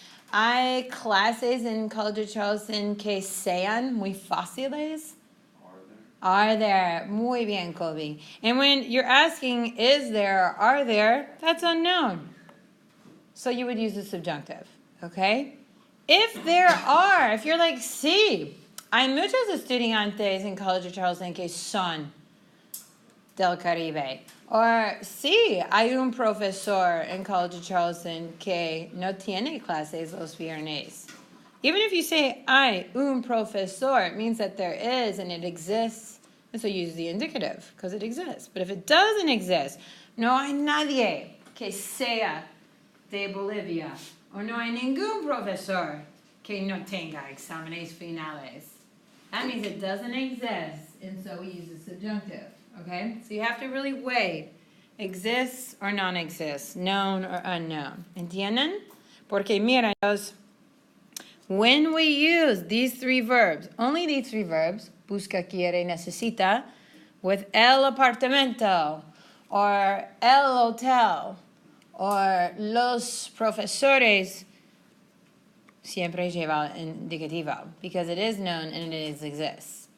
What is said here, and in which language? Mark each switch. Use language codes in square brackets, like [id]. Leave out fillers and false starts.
[es] Hay clases en College Charleston que sean muy fáciles. [en] Are there? [es] Muy bien, [en] Kobe. And when you're asking, is there, are there, that's unknown. So you would use the subjunctive, okay? If there are, if you're like, [es] sí, hay muchos estudiantes en College of Charleston que son del Caribe. Or, sí, hay un profesor en College of Charleston que no tiene clases los viernes. [en] Even if you say, [es] hay un profesor, [en] it means that there is and it exists. And so you use the indicative, because it exists. But if it doesn't exist, [es] no hay nadie que sea de Bolivia. O no hay ningún profesor que no tenga exámenes finales. [en] That means it doesn't exist, and so we use the subjunctive, okay? So you have to really weigh exists or non-exists, known or unknown. [es] ¿Entienden? Porque mira, [en] when we use these three verbs, only these three verbs, busca, quiere, necesita, with el apartamento, or el hotel, or los profesores, [es] siempre lleva indicativo, [en] because it is known and it exists.